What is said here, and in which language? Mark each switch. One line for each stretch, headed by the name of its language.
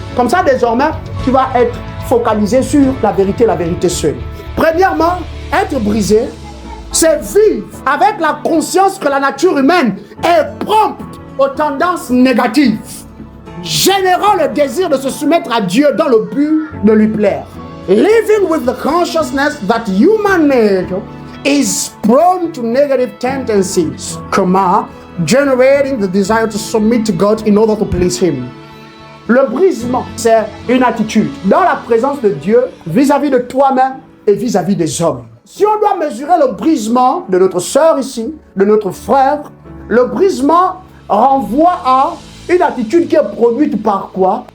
French: Comme ça, désormais, tu vas être focalisé sur la vérité seule. Premièrement, être brisé, c'est vivre avec la conscience que la nature humaine est prompte aux tendances négatives, générant le désir de se soumettre à Dieu dans le but de lui plaire.
English: Living with the consciousness that human nature is prone to negative tendencies, generating the desire to submit to God in order to please Him.
French: Le brisement, c'est une attitude dans la présence de Dieu vis-à-vis de toi-même et vis-à-vis des hommes. Si on doit mesurer le brisement de notre sœur ici, de notre frère, le brisement renvoie à une attitude qui est produite par quoi?